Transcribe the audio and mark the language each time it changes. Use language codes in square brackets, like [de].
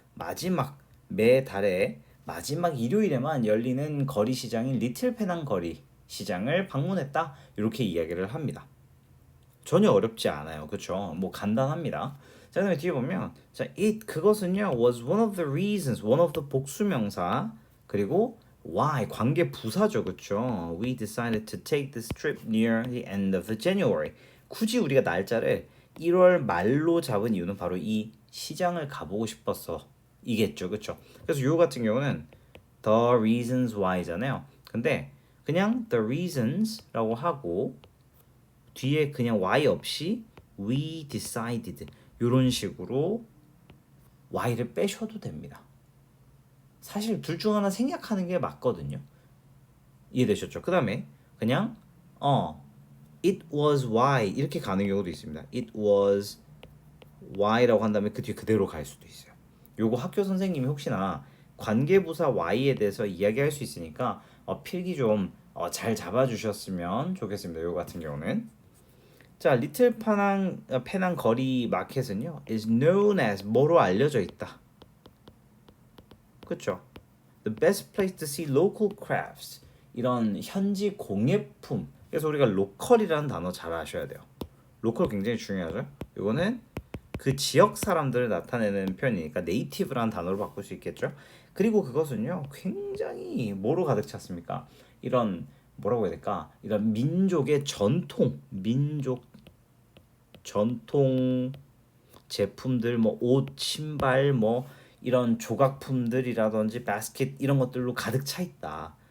[ko] 마지막 매 달에 마지막 일요일에만 열리는 거리 시장인 리틀 페낭 거리 시장을 방문했다 이렇게 이야기를 합니다. 전혀 어렵지 않아요, 그렇죠? 뭐 간단합니다. 자, 그다음에 뒤에 보면 자, 그것은요 [en] was one of the reasons, one of the [ko] 복수명사 그리고 why 관계 부사죠, 그렇죠? [en] We decided to take this trip near the end of the January. [ko] 굳이 우리가 날짜를 1월 말로 잡은 이유는 바로 이 시장을 가보고 싶어서 이겠죠, 그렇죠? 그래서 요 같은 경우는 [en] the reasons why [ko] 잖아요. 근데 그냥 [en] the reasons [ko] 라고 하고 뒤에 그냥 why 없이 [en] we decided [ko] 이런 식으로 y를 빼셔도 됩니다. 사실 둘 중 하나 생략하는 게 맞거든요. 이해되셨죠? 그 다음에 그냥 [en] it was why [ko] 이렇게 가는 경우도 있습니다. [en] it was why [ko] 라고 한 다음에 그 뒤에 그대로 갈 수도 있어요. 요거 학교 선생님이 혹시나 관계부사 why에 대해서 이야기할 수 있으니까 필기 좀 잘 잡아주셨으면 좋겠습니다. 요거 같은 경우는 자, 리틀 페낭 거리 마켓은요 [en] is known as [ko] 뭐로 알려져 있다. 그렇죠? [en] The best place to see local crafts [ko] 이런 현지 공예품. 그래서 우리가 로컬이라는 단어 잘 아셔야 돼요. 로컬 굉장히 중요하죠. 이거는 그 지역 사람들을 나타내는 표현이니까 네이티브라는 단어로 바꿀 수 있겠죠. 그리고 그것은요 굉장히 뭐로 가득 찼습니까? 이런 뭐라고 해야 될까? 이런 민족의 민족 전통 제품들 뭐 옷, 신발 뭐 이런 조각품들이라든지 바스켓 이런 것들로 가득 차 있다.